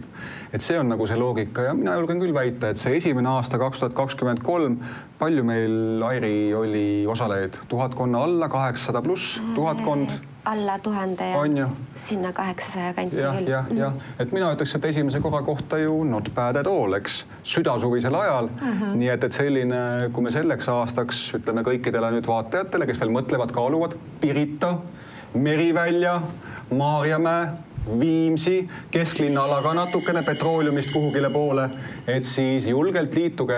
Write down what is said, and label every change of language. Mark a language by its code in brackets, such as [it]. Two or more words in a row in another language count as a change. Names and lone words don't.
[et] Et see on nagu see loogika ja mina julgen küll väita, et see esimene aasta 2023, palju meil, Airi, oli osalejaid? 1000 alla, 800 pluss, 1000? Alla 1000 ja sinna 800 kanti küll. Ja. Et mina ütleks, et esimese korra kohta ju [en] not bad at all, [et] eks, südasuvisel ajal. Nii et selline, kui me selleks aastaks ütleme kõikidele nüüd vaatajatele, kes veel mõtlevad, kaaluvad, Pirita, Merivälja, Maarjamäe, Viimsi, kesklinna ala ka natukene petrooliumist kuhugile poole, et siis julgelt liituge.